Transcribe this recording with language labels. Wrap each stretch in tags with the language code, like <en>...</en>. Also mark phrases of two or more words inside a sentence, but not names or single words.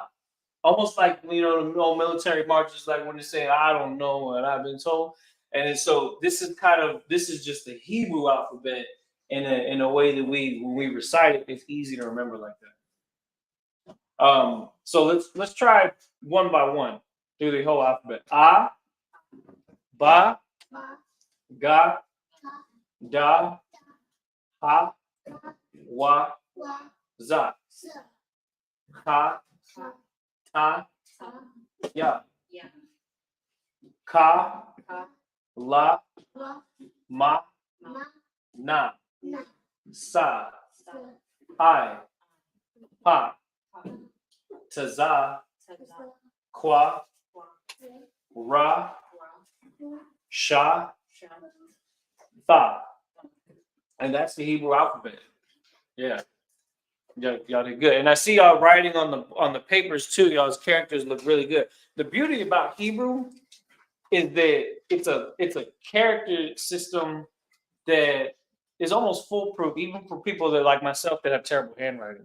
<en>Almost like the old military marches, like when they say I don't know what I've been told. And so this is just the Hebrew alphabet in a way that when we recite it, it's easy to remember like that. So let's try one by one through the whole alphabet.</en> <he>A, ba, ga, da, ha, wa, za, ha, ta, ya, ka, la, ma, na, sa, I, pa, taza, qua, ra, sha, tha.</he> <en>And that's the Hebrew alphabet. Yeah. Y'all did good. And I see y'all writing on the papers too. Y'all's characters look really good. The beauty about Hebrew is that it's a character system that is almost foolproof, even for people that like myself that have terrible handwriting.</en>